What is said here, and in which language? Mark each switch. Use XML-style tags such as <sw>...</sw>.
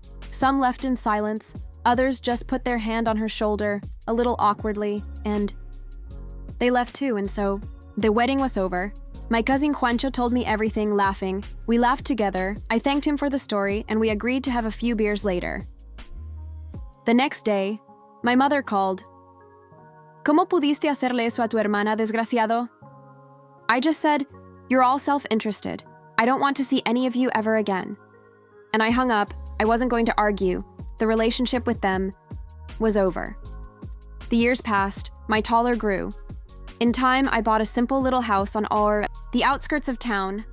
<en>Some left in silence, others just put their hand on her shoulder, a little awkwardly, and they left too, and so the wedding was over. My cousin Juancho told me everything, laughing. We laughed together, I thanked him for the story, and we agreed to have a few beers later. The next day, my mother called.</en> <es>¿Cómo pudiste hacerle eso a tu hermana, desgraciado?</es> <en>I just said, you're all self-interested. I don't want to see any of you ever again. And I hung up. I wasn't going to argue. The relationship with them was over. The years passed. My taller grew. In time, I bought a simple little house on the outskirts of town.</en>